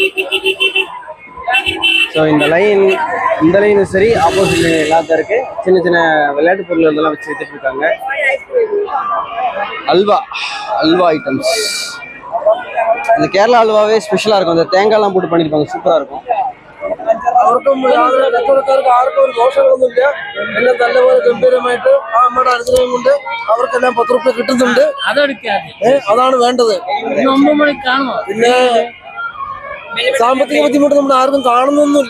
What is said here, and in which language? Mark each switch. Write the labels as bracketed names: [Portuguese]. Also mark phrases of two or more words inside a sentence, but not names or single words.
[Tamil] ஸோ இந்த லைனும் சரி, [English] opposite line [Tamil] எல்லாத்தையும் இருக்கு. சின்ன சின்ன விளையாட்டு பொருள் இதெல்லாம் வச்சு வித்துட்டு இருக்காங்க. அல்வா ஐட்டம்ஸ். இந்த கேரளா அல்வாவே ஸ்பெஷலாக இருக்கும். இந்த தேங்காய்லாம் போட்டு பண்ணியிருப்பாங்க, சூப்பராக இருக்கும். [Malayalam] അവർക്കും യാതൊരു കച്ചവടക്കാർക്ക് ആർക്കും ഒരു ദോഷങ്ങളൊന്നുമില്ല. എല്ലാം നല്ലപോലെ ഗംഭീരമായിട്ട് ആ അമ്മയുടെ അനുഗ്രഹം കൊണ്ട് അവർക്കെല്ലാം 10 രൂപ കിട്ടുന്നുണ്ട്. അതാണ് വേണ്ടത്. പിന്നെ സാമ്പത്തിക ബുദ്ധിമുട്ട് നമ്മൾ ആർക്കും കാണുന്നൊന്നുമില്ല.